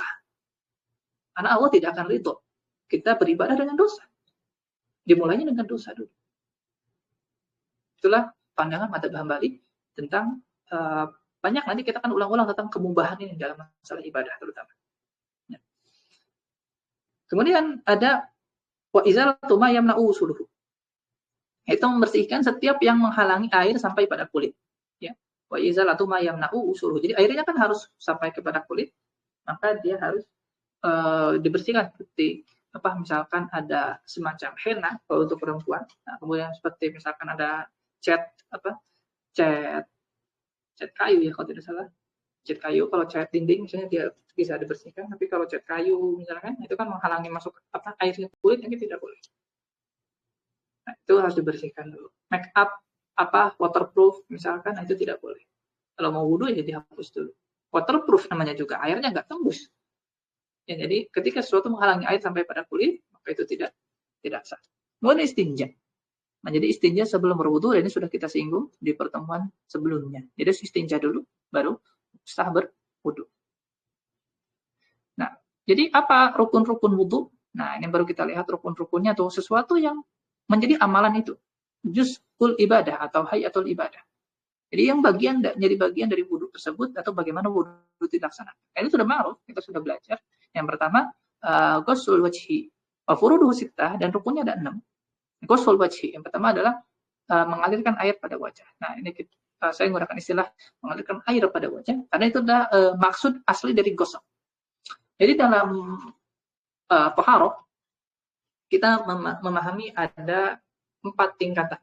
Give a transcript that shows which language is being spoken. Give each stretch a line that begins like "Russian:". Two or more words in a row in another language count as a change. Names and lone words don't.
Indonesian: Karena Allah tidak akan ridho kita beribadah dengan dosa. Dimulainya dengan dosa dulu. Itulah pandangan madhab Hambali tentang banyak, nanti kita akan ulang-ulang tentang kemubahan ini dalam masalah ibadah terutama. Ya. Kemudian ada
Arabic: وإزالة ما يمنع وصوله.
Indonesian: Itu membersihkan setiap yang menghalangi air sampai pada kulit. Ya.
Arabic: وإزالة ما يمنع وصوله.
Indonesian: Jadi airnya kan harus sampai kepada kulit, maka dia harus dibersihkan seperti misalkan ada semacam henna kalau untuk perempuan. Nah, kemudian seperti misalkan ada cat kayu ya kalau tidak salah. Cat kayu, kalau cat dinding misalnya dia bisa dibersihkan, tapi kalau cat kayu misalkan itu kan menghalangi masuk air ke kulit, ini tidak boleh. Nah, itu harus dibersihkan dulu.
English: Make up waterproof
Indonesian: misalkan, itu tidak boleh. Kalau mau wudhu ya dihapus dulu. Waterproof namanya juga, airnya nggak tembus. Ya, jadi ketika sesuatu menghalangi air sampai pada kulit, maka itu tidak sah. Kemudian istinja. Nah, jadi istinja sebelum berwudu, ini sudah kita singgung di pertemuan sebelumnya. Jadi istinja dulu, baru sah berwudu. Nah, jadi apa rukun-rukun wudu? Nah, ini baru kita lihat rukun-rukunnya atau sesuatu yang menjadi amalan itu.
Arabic: جزء العبادة
Indonesian: atau
Arabic: حياة العبادة.
Indonesian: Jadi yang jadi bagian dari wudu tersebut atau bagaimana wudu dilaksanakan. Ini sudah ma'ruf, kita sudah belajar. Yang pertama,
Arabic: غسل الوجه وفروضه ستة,
Indonesian: dan rukunnya ada 6.
Arabic: غسل الوجه.
Indonesian: Yang pertama adalah mengalirkan air pada wajah. Nah, ini saya menggunakan istilah mengalirkan air pada wajah karena itu adalah maksud asli dari ghusl. Jadi dalam taharah kita memahami ada 4 tingkatan.